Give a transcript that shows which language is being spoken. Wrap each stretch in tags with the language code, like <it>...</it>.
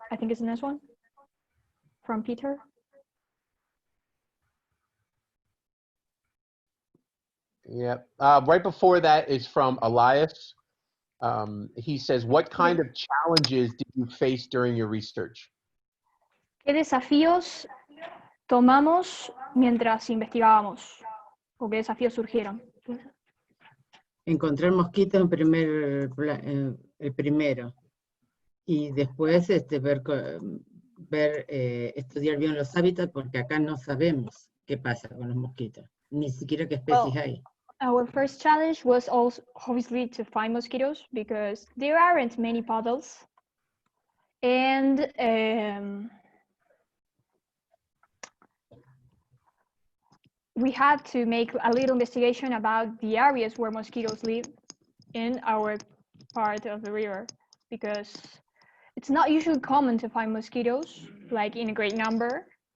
<en>I think it's the next one. From Peter. Yeah, right before that is from Elias. He says, what kind of challenges did you face during your research?</en> <es>¿Qué desafíos tomamos mientras investigábamos? ¿O qué desafíos surgieron? Encontrar mosquitos el primero. Y después estudiar bien los hábitats, porque acá no sabemos qué pasa con los mosquitos. Ni siquiera qué especies hay.</es> <en>Our first challenge was also obviously to find mosquitoes because there aren't many puddles. And we had to make a little investigation about the areas where mosquitoes live in our part of the river, because it's not usually common to find mosquitoes like in a great number.</en>